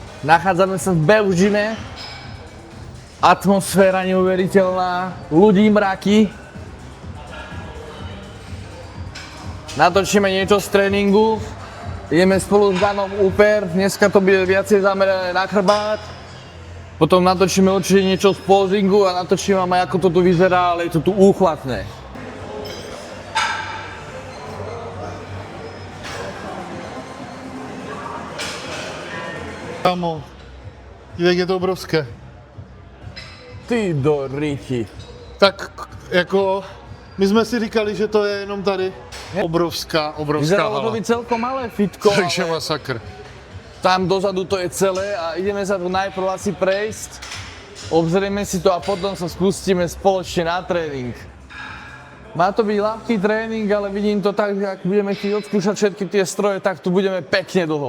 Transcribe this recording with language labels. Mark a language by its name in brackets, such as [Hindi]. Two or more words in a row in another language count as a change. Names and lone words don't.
[Slovak] Nachádzame sa v Belžime. Atmosféra neuveriteľná, ľudí mraky. Natočíme niečo z tréningu. Ideme spolu s Danom úper. Dneska to bude viacej zamerané na chrbát. Potom natočíme určite niečo z pozingu a natočím vám aj ako to tu vyzerá, ale je to tu úchvatné. [Czech] Kámo, jak je to obrovské. [Slovak] Ty do riti. [Czech] Tak jako My jsme si říkali, že to je jenom tady. Obrovská [Slovak] Vyzeralo to [Czech] hala. [Slovak] byť celkom malé fitko, [Czech] Takže [Slovak] ale [Czech] masakr. [Slovak] tam dozadu to je celé a ideme sa tu najprv asi prejsť, obzrieme si to a potom sa spustíme spoločne na tréning. Má to byť ľahký tréning, ale vidím to tak, že ak budeme chcieť odskúšať všetky tie stroje, tak tu budeme pekne dlho.